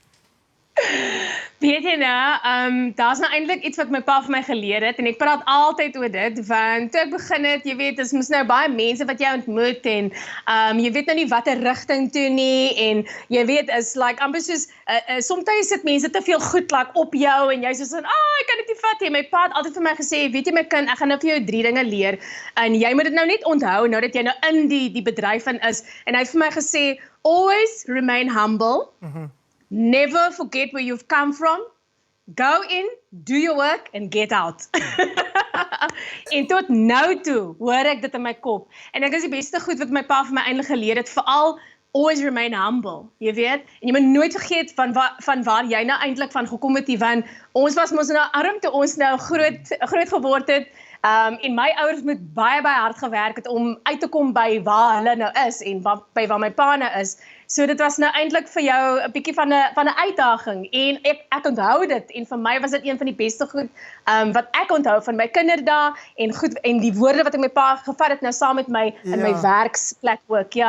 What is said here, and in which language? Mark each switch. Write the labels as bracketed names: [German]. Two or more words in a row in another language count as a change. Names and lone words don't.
[Afrikaans] Weet jy nou, daar's nou eintlik iets wat my pa vir my geleer het en ek praat altyd oor dit, want toe ek begin het, jy weet, is mos nou baie mense wat jy ontmoet en jy weet nou nie watter rigting toe nie en jy weet, is like amper soos, soms sit mense te veel goed like, op jou en jy soos van, ek kan dit nie vat nie. My pa het altyd vir my gesê, weet jy my kind, ek gaan nou vir jou 3 dinge leer en jy moet dit nou net onthou, nou dat jy nou in die bedryf in is en hy het vir my gesê, [English] always remain humble. Never forget where you've come from. Go in, do your work and get out. [Afrikaans] En tot nou toe hoor ek dit in my kop. En ek is die beste goed wat my pa vir my eintlik geleer het, veral [English] always remain humble, [Afrikaans] jy weet. En jy moet nooit vergeet van waar jy nou eintlik van gekom het, want ons was mos nou arm toe ons nou groot geword het. En my ouers moet baie hard gewerk het om uit te kom by waar hulle nou is en by waar my pa nou is. So dit was nou eintlik vir jou 'n bietjie van 'n uitdaging en ek onthou dit en vir my was dit een van die beste goed wat ek onthou van my kinderdae en die woorde wat ek my pa gevat het nou saam met my in my werksplek ook, ja.